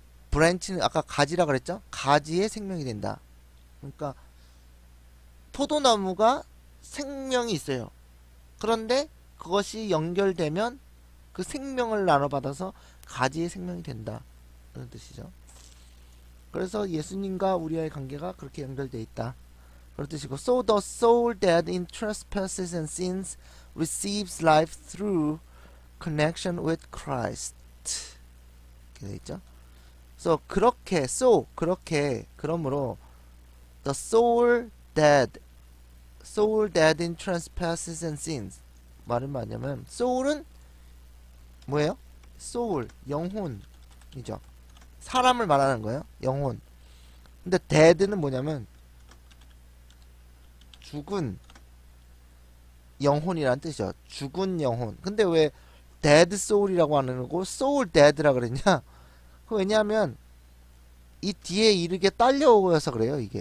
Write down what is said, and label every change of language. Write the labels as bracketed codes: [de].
[ko] branch는 아까 가지라 그랬죠? 가지의 생명이 된다. 그러니까 포도나무가 생명이 있어요. 그런데 그것이 연결되면 그 생명을 나눠받아서 가지의 생명이 된다. 그런 뜻이죠. 그래서 예수님과 우리의 관계가 그렇게 연결되어 있다. 그런 뜻이고 [en] So the soul dead in trespasses and sins receives life through connection with Christ. [ko] 이렇게 되어 있죠. So 그렇게 그러므로 [en] the soul dead in trespasses and sins [ko] 말은 뭐냐면 soul은 뭐예요? soul 영혼이죠. 사람을 말하는 거예요. 영혼. 근데 dead는 뭐냐면 죽은 영혼이라는 뜻이죠. 죽은 영혼. 근데 왜 [en] dead soul [ko] 이라고 안 하고 [en] soul dead [ko] 라 그랬냐? 왜냐하면 이 뒤에 이르게 딸려오어서 그래요.